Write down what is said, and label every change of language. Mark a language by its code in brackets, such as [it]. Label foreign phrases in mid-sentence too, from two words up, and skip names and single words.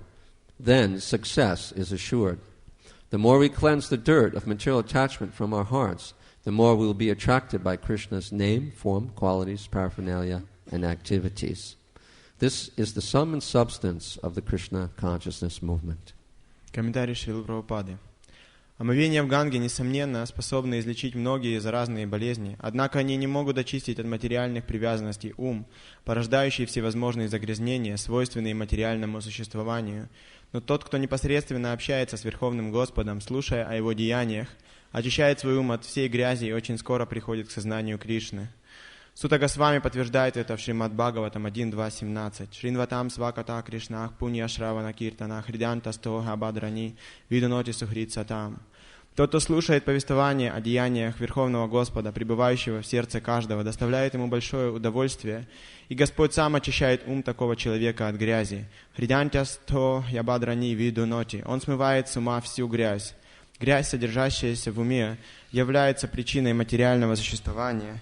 [en] Then success is assured. The more we cleanse the dirt of material attachment from our hearts, the more we will be attracted by Krishna's name, form, qualities, paraphernalia, and activities. This is the sum and substance of the Krishna consciousness movement. [ru] Комментарий Шрилы Прабхупады. Омовения в Ганге, несомненно, способны излечить многие заразные болезни, однако они не могут очистить от материальных привязанностей ум, порождающий всевозможные загрязнения, свойственные материальному существованию. Но тот, кто непосредственно общается с Верховным Господом, слушая о Его деяниях, очищает свой ум от всей грязи и очень скоро приходит к сознанию Кришны. Сута Госвами подтверждает это в Шримад Бхагаватам 1.2.17. [sa] शृण्वतां स्वकथाः कृष्णः पुण्यश्रवणकीर्तनः हृद्यन्तःस्थो ह्यभद्राणि विधुनोति सुहृत्सताम्. [ru] Тот, кто слушает повествование о деяниях Верховного Господа, пребывающего в сердце каждого, доставляет ему большое удовольствие, и Господь сам очищает ум такого человека от грязи. [sa] हृद्यन्तःस्थो ह्यभद्राणि विधुनोति. [ru] Он смывает с ума всю грязь. Грязь, содержащаяся в уме, является причиной материального существования.